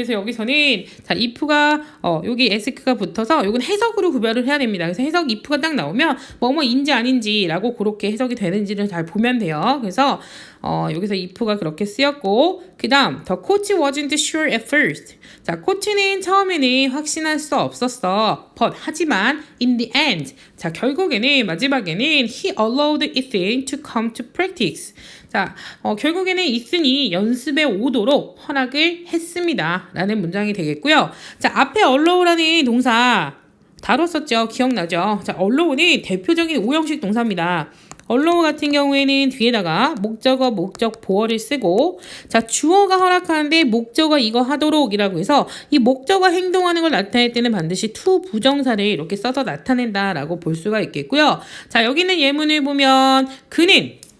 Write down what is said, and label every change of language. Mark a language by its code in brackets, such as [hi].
[ko] 그래서 여기서는 자, if가 여기 ask가 붙어서 요건 해석으로 구별을 해야 됩니다. 그래서 해석 if가 딱 나오면 뭐뭐인지 아닌지라고 그렇게 해석이 되는지를 잘 보면 돼요. 그래서 여기서 if가 그렇게 쓰였고, 그 다음 [en] the coach wasn't sure at first. [ko] 자, 코치는 처음에는 확신할 수 없었어. [en] but [ko] 하지만 [en] in the end [ko] 자, 결국에는 마지막에는 [en] he allowed Ethan to come to practice. [ko] 자, 결국에는 이슨이 연습에 오도록 허락을 했습니다. 라는 문장이 되겠고요. 자, 앞에 allow라는 동사 다뤘었죠. 기억나죠? 자, allow는 대표적인 오형식 동사입니다. allow 같은 경우에는 뒤에다가 목적어, 목적, 보어를 쓰고, 자, 주어가 허락하는데 목적어 이거 하도록 이라고 해서 이 목적어 행동하는 걸 나타낼 때는 반드시 to 부정사를 이렇게 써서 나타낸다 라고 볼 수가 있겠고요. 자, 여기 있는 예문을 보면 그는